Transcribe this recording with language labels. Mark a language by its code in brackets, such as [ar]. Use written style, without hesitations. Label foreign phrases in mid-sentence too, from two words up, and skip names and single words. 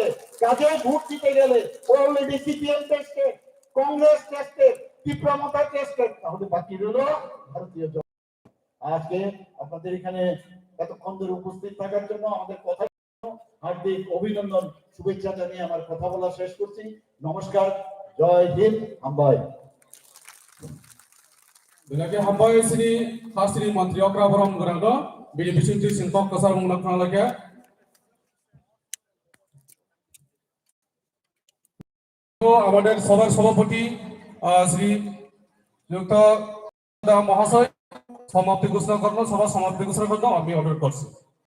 [bn] কাজে ভোট দিতে গেলে অলরেডি সিপিএম টেস্টেড, কংগ্রেস টেস্টেড, তীব্রতা টেস্টেড, তাহলে বাকি রইল ভারতীয় জনতা। আজকে আপনাদের এখানে এতক্ষণ ধরে উপস্থিত থাকার জন্য, আমাদের কথা হার্দিক অভিনন্দন শুভেচ্ছা জানিয়ে আমার কথা বলা শেষ করছি। নমস্কার, জয় হিন্দ, হাম্বাই। [trp] Bilagi hambai sini khasri mantri okra borom gorando bini bisinti sintok kasar mungnak lagi. [bn] তো আমাদের সবার সভাপতি শ্রী যুক্ত মহাশয় সমাপ্তি ঘোষণা করলো, সভা সমাপ্তি ঘোষণা করলো, আমি অনুরোধ করছি।